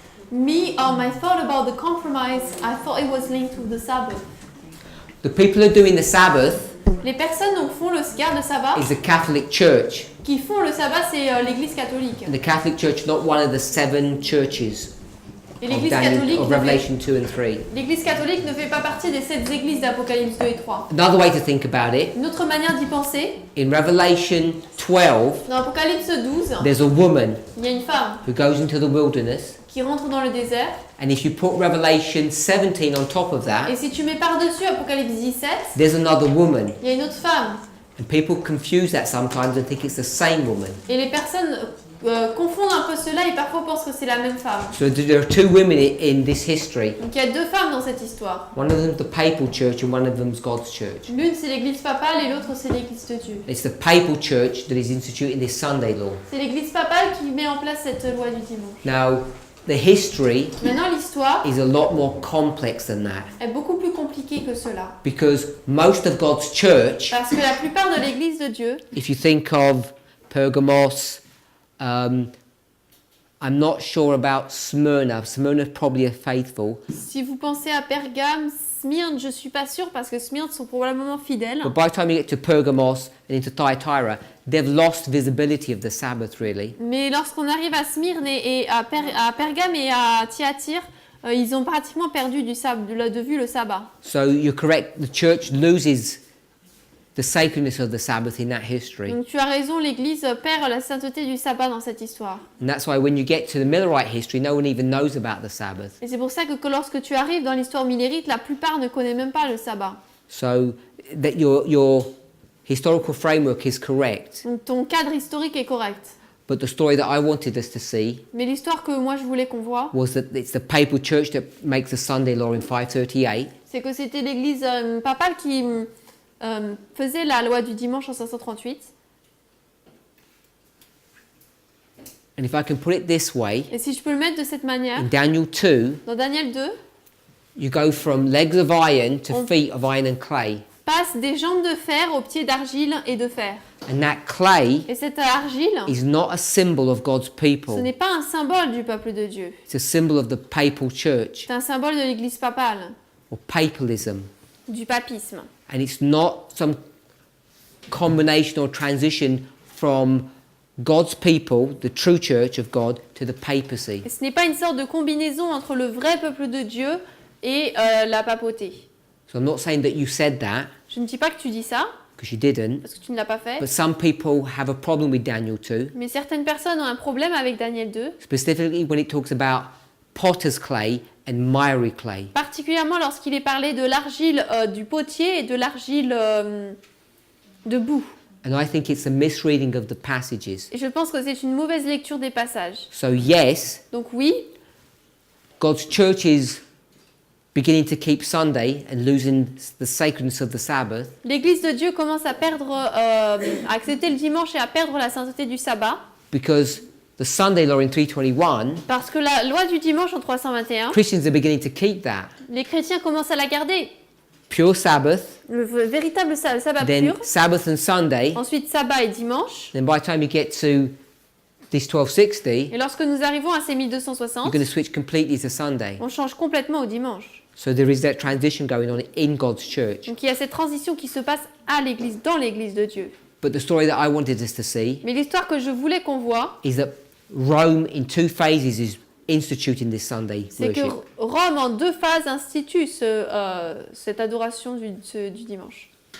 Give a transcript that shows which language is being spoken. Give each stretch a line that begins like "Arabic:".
English: My thought about the compromise, I thought it was linked to the Sabbath. The people who are doing the Sabbath
French: Les personnes donc font le garde le sabbat.
English: is the Catholic Church.
French: Qui font le sabbat, c'est l'Église catholique.
English: And the Catholic Church is not one of the 7 churches
French: Et
English: of,
French: l'Église catholique,
English: Revelation 2 and 3.
French: l'Église catholique ne fait pas partie des 7 églises d'Apocalypse 2 et 3.
English: Another way to think about it,
French: Une autre manière d'y penser,
English: in Revelation 12,
French: dans Apocalypse 12,
English: there's a woman
French: il y a une femme
English: who goes into the wilderness
French: qui rentre dans le désert.
English: And if you put Revelation 17 on top of
French: Et
English: that,
French: si tu mets par-dessus Apocalypse 17,
English: there's another woman.
French: il y a une autre femme.
English: And people confuse that sometimes and think it's the same woman.
French: Et les personnes confondent un peu cela et parfois pensent que c'est la même femme.
English: So there are two women in this history.
French: Donc il y a deux femmes dans cette histoire.
English: One of them's the papal church and one of them's God's church.
French: L'une c'est l'église papale et l'autre c'est l'église de Dieu.
English: It's the papal church that is instituting this Sunday law.
French: C'est l'église papale qui met en place cette loi du dimanche.
English: Now, the history
French: Maintenant l'histoire
English: is a lot more complex than that
French: est beaucoup plus compliquée que cela.
English: because most of God's church,
French: Parce que la plupart de l'église de Dieu,
English: if you think of Pergamos, I'm not sure about Smyrna. Smyrna probably are faithful.
French: si vous pensez à Pergame, Smyrne, je suis pas sûre parce que Smyrne sont probablement fidèles.
English: But by the time you get to Pergamos and into Thyatira, they've lost visibility of the Sabbath really.
French: Mais lorsqu'on arrive à Smyrne et à Pergame et à Thyatire, ils ont pratiquement perdu de vue le sabbat.
English: So you're correct, the church loses the sacredness of the Sabbath in that history.
French: Donc tu as raison, l'Église perd la sainteté du sabbat dans cette histoire.
English: And that's why when you get to the Millerite history, no one even knows about the Sabbath.
French: Et c'est pour ça que lorsque tu arrives dans l'histoire millérite, la plupart ne connaissent même pas le sabbat.
English: So that your historical framework is correct.
French: Donc ton cadre historique est correct.
English: But the story that I wanted us to see
French: Mais l'histoire que moi je voulais qu'on voit,
English: was that it's the papal church that makes the Sunday law in 538.
French: c'est que c'était l'Église papale qui faisait la loi du dimanche en 538.
English: And if I can put it this way,
French: Et si je peux le mettre de cette manière,
English: in Daniel 2,
French: dans Daniel 2,
English: you go from legs of iron to
French: On-
English: feet of iron and clay.
French: passe des jambes de fer aux pieds d'argile et de fer.
English: And that clay
French: Et cette argile,
English: is not a symbol of God's
French: ce
English: people.
French: n'est pas un symbole du peuple de Dieu.
English: It's a symbol of the papal church
French: C'est un symbole de l'Église papale,
English: or papalism.
French: du papisme.
English: And it's not some combination or transition from God's people, the true church of God, to the papacy.
French: Et ce n'est pas une sorte de combinaison entre le vrai peuple de Dieu et la papauté.
English: So I'm not saying that you said that,
French: Je ne dis pas que tu dis ça,
English: because you didn't,
French: parce que tu ne l'as pas fait,
English: but some people have a problem with Daniel 2,
French: mais certaines personnes ont un problème avec Daniel 2,
English: specifically when it talks about potter's clay and miry clay.
French: particulièrement lorsqu'il est parlé de l'argile du potier et de l'argile de boue.
English: And I think it's a misreading of the passages.
French: Et je pense que c'est une mauvaise lecture des passages.
English: So yes,
French: Donc oui,
English: God's church is beginning to keep Sunday and losing the sacredness of the Sabbath,
French: l'Église de Dieu commence à perdre, à accepter le dimanche et à perdre la sainteté du sabbat,
English: because the Sunday law in 321,
French: parce que la loi du dimanche en 321,
English: Christians are beginning to keep that.
French: les chrétiens commencent à la garder.
English: Pure Sabbath,
French: Le véritable sabbat
English: then
French: pur,
English: Sabbath and Sunday,
French: ensuite sabbat et dimanche.
English: then by the time you get to this 1260,
French: Et lorsque nous arrivons à ces
English: you're
French: 1260,
English: going to switch completely to Sunday.
French: on change complètement au dimanche.
English: So there is that transition going on in God's church.
French: Donc il y a cette transition qui se passe à l'église, dans l'église de Dieu.
English: But the story that I wanted us to see
French: Mais l'histoire que je voulais qu'on voit,
English: is that Rome in two phases is instituting this Sunday
French: c'est que
English: worship.
French: Rome en deux phases institue cette adoration du dimanche.